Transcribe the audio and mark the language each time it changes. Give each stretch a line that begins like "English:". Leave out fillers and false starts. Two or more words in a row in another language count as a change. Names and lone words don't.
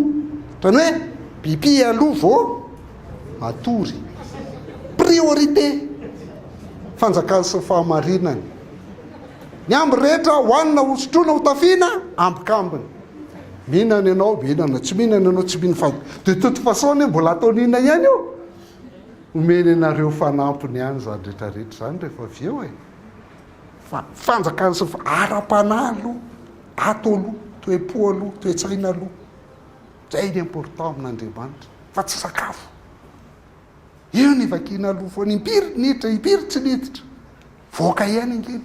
Malagasy: trany hoe biby aloha vao matory priorité fanjakany sy fahamarinany ny amby rehetra hoanina hosotrona hotafiana ambikambiny mihinana ianao mihinana tsy mihinana ianao tsy mihina fa
French: de toute façon
Malagasy: mbola ataon'inona ihany io omeny anareo fanampiny ihany zany rehetrarehetra zany rehefa avy eo fa fanjakany sy ara-panahy aloha ato aloha toe-po aloha toe-tsaina aloha zay ny important amin'Andriamanitra fa tsy sakafo io ny vakiana aloha fo ny impiry niditra impiry tsy niditra voaka ihany angeny